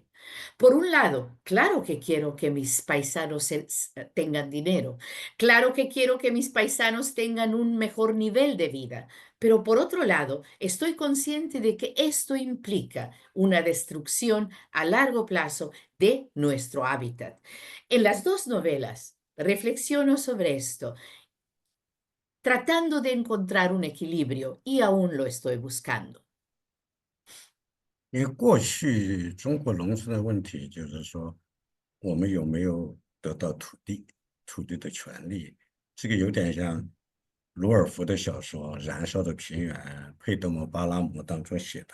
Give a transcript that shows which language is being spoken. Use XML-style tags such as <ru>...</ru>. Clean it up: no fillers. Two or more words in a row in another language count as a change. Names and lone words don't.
<es>Por un lado, claro que quiero que mis paisanos tengan dinero, claro que quiero que mis paisanos tengan un mejor nivel de vida, pero por otro lado, estoy consciente de que esto implica una destrucción a largo plazo de nuestro hábitat. En las dos novelas reflexiono sobre esto, tratando de encontrar un equilibrio y aún lo estoy buscando.</es> <zh>因为过去中国农村的问题就是说，我们有没有得到土地、土地的权利？这个有点像鲁尔夫的小说《燃烧的平原》，佩德摩·巴拉姆当中写的。</zh>